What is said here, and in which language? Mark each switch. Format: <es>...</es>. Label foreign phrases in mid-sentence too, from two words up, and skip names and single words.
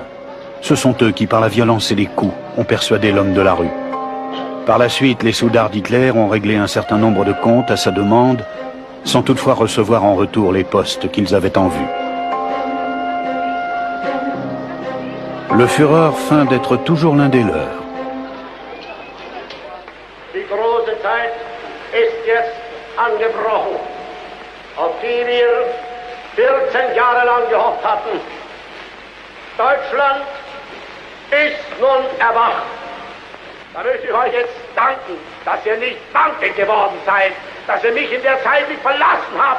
<fr>Ce sont eux qui, par la violence et les coups, ont persuadé l'homme de la rue. Par la suite, les soudards d'Hitler ont réglé un certain nombre de comptes à sa demande, sans toutefois recevoir en retour les postes qu'ils avaient en vue. Le Führer feint d'être toujours l'un des leurs.</fr> <de>Die große Zeit ist jetzt angebrochen, auf die wir 14 Jahre lang gehofft hatten. Deutschland ist nun erwacht. Da möchte ich euch jetzt danken, dass ihr nicht wankend geworden seid, dass ihr mich in der Zeit nicht verlassen habt.</de>